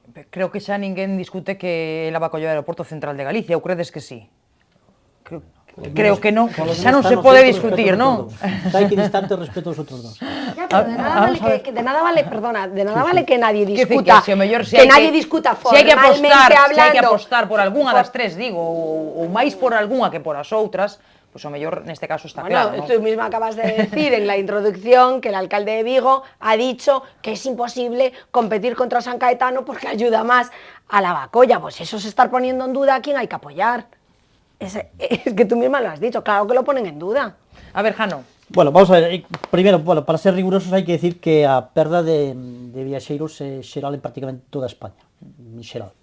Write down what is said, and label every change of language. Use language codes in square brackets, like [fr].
[gl] Creo que xa ninguén discute que la Bacolla é o aeroporto central de Galicia, ou credes que sí? Creo que non, xa non se pode discutir, non? Hai que distante respecto aos outros dos. [es] Ya, pero de nada vale, perdona, de nada vale que nadie discuta, que nadie discuta formalmente hablando. [gl] Se hai que apostar por algunha das tres, digo, ou máis por algunha que por as outras, pois o mellor neste caso está claro, ¿no? [es] Tú misma acabas de decir en la introducción que el alcalde de Vigo ha dicho que es imposible competir contra San Caetano porque ayuda más a la Bacolla. Pues eso es estar poniendo en duda a quién hay que apoyar. Es que tú misma lo has dicho, claro que lo ponen en duda. A ver, Jano. [gl] Bueno, vamos a ver, primeiro, bueno, para ser rigurosos hai que decir que a perda de viaxeiros é xeral en prácticamente toda España, en xeral.